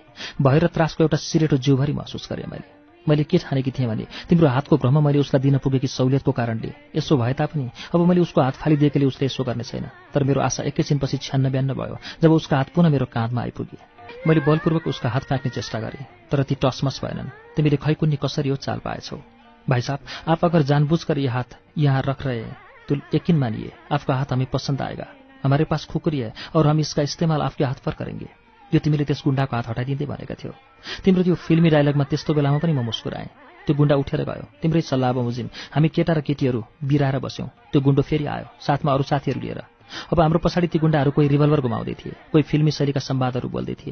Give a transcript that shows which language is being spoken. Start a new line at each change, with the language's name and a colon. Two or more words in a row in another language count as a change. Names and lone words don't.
Nepali: भय र त्रासको एउटा सिरेटो जिउभरि महसुस गरेँ मैले के ठानेकी थिएँ भने तिम्रो हातको भ्रम मैले उसलाई दिन पुगेकी सहुलियतको कारणले यसो भए तापनि अब मैले उसको हात फालिदिएकोले उसले यसो गर्ने छैन। तर मेरो आशा एकैछिनपछि 96 भयो जब उसको हात पुनः मेरो काँधमा आइपुगे। मैले बलपूर्वक उसका हात फ्याँक्ने चेष्टा गरेँ, तर ती टसमस भएनन्। तिमीले खैकुन्नी कसरी हो चाल पाएछौ?
Hindi: भाई साहब, आप अगर जानबूझकर ये हाथ यहाँ रख रहे हैं तो यकीन मानिए आपका हाथ हमें पसंद आएगा। हमारे पास खुकुरी है और हम इसका इस्तेमाल आपके हाथ पर करेंगे।
Nepali: यो तिमीले त्यस गुण्डाको हात हटाइदिँदै भनेका थियौ। तिम्रो त्यो फिल्मी डायलगमा त्यस्तो बेलामा पनि म मुस्कुराएँ। त्यो गुण्डा उठेर गयो। तिम्रै सल्लाह बमोजिम हामी केटा र केटीहरू बिराएर बस्यौं। त्यो गुण्डो फेरि आयो, साथमा अरू साथीहरू लिएर। अब हाम्रो पछाडि ती गुण्डाहरू कोही रिभल्भर घुमाउँदै थिए, कोही फिल्मी शैलीका संवादहरू बोल्दै थिए।